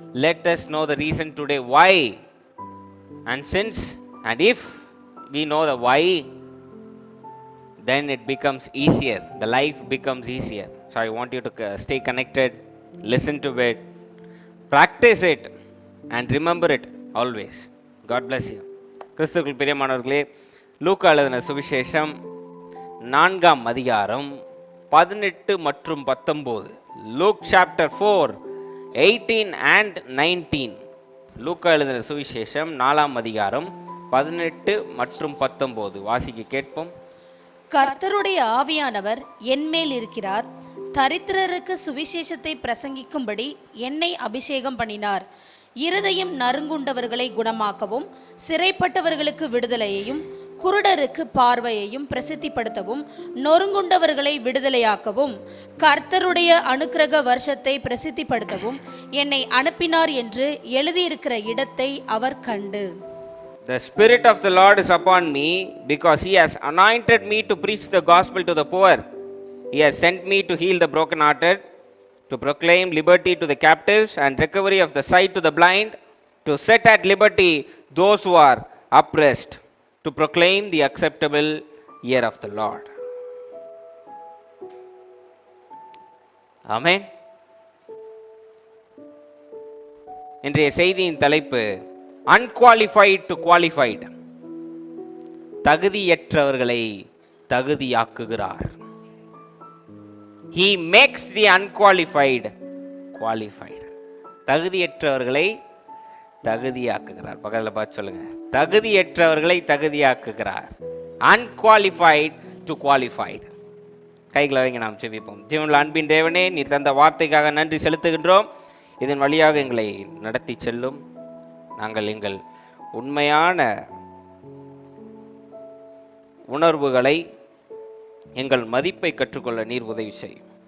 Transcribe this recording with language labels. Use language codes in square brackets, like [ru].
[en] Let us know the reason today why. And since and if we know the why, then it becomes easier. The life becomes easier. So I want you to stay connected, listen to it, practice it, and remember it always. God bless you. [ta] கிறிஸ்துவுக்குள் பிரியமானவர்களே, லூக்கா எழுதின சுவிசேஷம் 4ஆம் அதிகாரம் 18 மற்றும் 19. [en] Luke chapter 4, 18 and 19. [ta] லூக்கா எழுதின சுவிசேஷம் 4ஆம் அதிகாரம் 18 மற்றும் 19 வாசிக்க கேட்போம். கர்த்தருடைய ஆவியானவர் என்மேல் இருக்கிறார், தரித்திரருக்கு சுவிசேஷத்தை பிரசங்கிக்கும்படி என்னை அபிஷேகம் பண்ணினார். இருதயம் நறுங்குண்டவர்களை குணமாக்கவும், சிறைப்பட்டவர்களுக்கு விடுதலையையும், குருடருக்கு பார்வையையும் பிரசித்திப்படுத்தவும், நொறுங்குண்டவர்களை விடுதலையாக்கவும், கர்த்தருடைய அனுக்கிரக வருஷத்தை பிரசித்திப்படுத்தவும் என்னை அனுப்பினார் என்று எழுதியிருக்கிற இடத்தை அவர் கண்டு. [en] The Spirit of the Lord is upon me, because He has anointed me to preach the gospel to the poor. He has sent me to heal the brokenhearted, to proclaim liberty to the captives and recovery of the sight to the blind, to set at liberty those who are oppressed, to proclaim the acceptable year of the Lord. Amen. [ta] இன்றைய செய்தியின் தலைப்பு [en] unqualified to qualified. [ta] தகுதியற்றவர்களை தகுதியாக்குகிறார். [en] He makes the unqualified qualified. [ta] தகுதியற்றவர்களை தகுதியாக்குகிறார். பக்கத்தில் பார்த்து சொல்லுங்க, தகுதியற்றவர்களை தகுதியாக்குகிறார். [en] Unqualified to qualified. [ta] கைகளை வைங்க, நாம் செபிப்போம். ஜீவனுள்ள அன்பின் தேவனே, நீர் தந்த வார்த்தைக்காக நன்றி செலுத்துகின்றோம். இதன் வழியாக எங்களை நடத்தி செல்லும். நாங்கள் எங்கள் உண்மையான உணர்வுகளை, எங்கள் மதிப்பை கற்றுக்கொள்ள நீர் உதவி செய்யும்.